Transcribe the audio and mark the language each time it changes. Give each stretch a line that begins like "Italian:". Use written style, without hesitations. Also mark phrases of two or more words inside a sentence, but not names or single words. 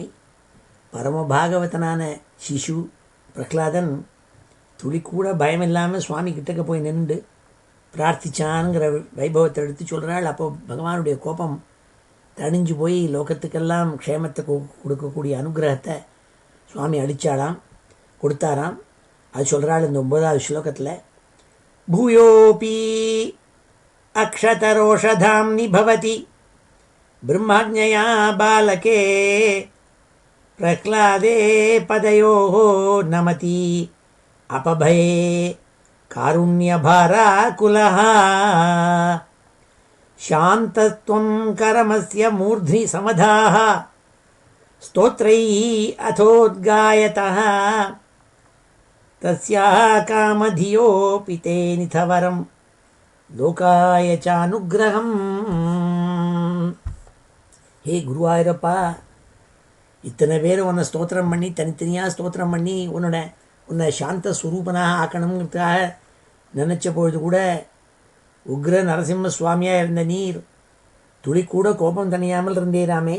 Tamil: பரமபாகவதனான சிசு பிரகலாதன் துளி கூட பயம் இல்லாமல் சுவாமி கிட்டக்க போய் நின்று பிரார்த்திச்சானுங்கிற வைபவத்தை எடுத்து சொல்கிறாள். அப்போ பகவானுடைய கோபம் தணிஞ்சு போய் லோகத்துக்கெல்லாம் க்ஷேமத்தை கொடுக்கக்கூடிய அனுகிரகத்தை சுவாமி கொடுத்தாராம். அது சொல்கிறாள் இந்த 9வது ஸ்லோகத்தில்.
Sanskrit: பூயோபி अक्षतरोषधाम्नि भवति ब्रह्मज्ञया बालके प्रह्लादे पदयोः नमति अपभये कारुण्यभाराकुलः शान्तत्वं करमस्य मूर्ध्नि समधाः स्तोत्रैः अथोद्गायतः तस्याः कामधियोऽपि ते निथवरम् लोकाय सानुग्रहम्.
Tamil: ஹே குருவாயூரப்பா, இத்தனை பேர் உன்னை ஸ்தோத்திரம் பண்ணி தனித்தனியாக ஸ்தோத்திரம் பண்ணி உன்னை சாந்த ஸ்வரூபனாக ஆக்கணுங்கிறதுக்காக நினச்ச பொழுது கூட உக்ர நரசிம்ம சுவாமியாக இருந்த நீர் துளி கூட கோபம் தணியாமல் இருந்தீராமே.